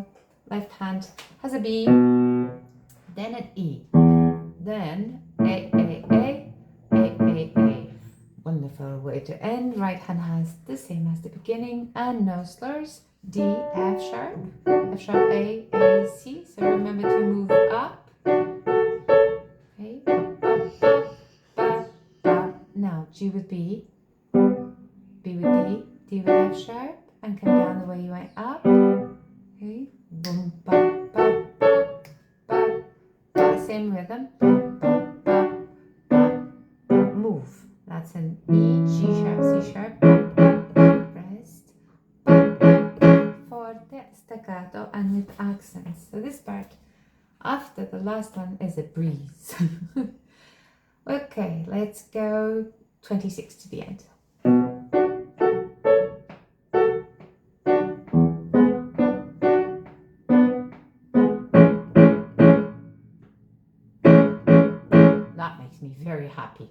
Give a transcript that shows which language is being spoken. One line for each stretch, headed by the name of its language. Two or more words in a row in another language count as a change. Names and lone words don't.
English: Left hand has a B, then an E, then A, A. Wonderful way to end. Right hand has the same as the beginning and no slurs. D, F sharp, A, C. So remember to move up. Okay, ba, ba, ba. Now G with B, B with D, D with F sharp, and come down the way you went up. Okay, boom, ba, ba, ba, ba, ba. Same rhythm. Ba, ba, ba, ba. Move. That's an E, G sharp, C sharp, ba, ba, ba. Rest, ba, ba, ba. Forte, staccato, and with accents. So this part after the last one is a breeze. Okay, let's go 26 to the end. That makes me very happy.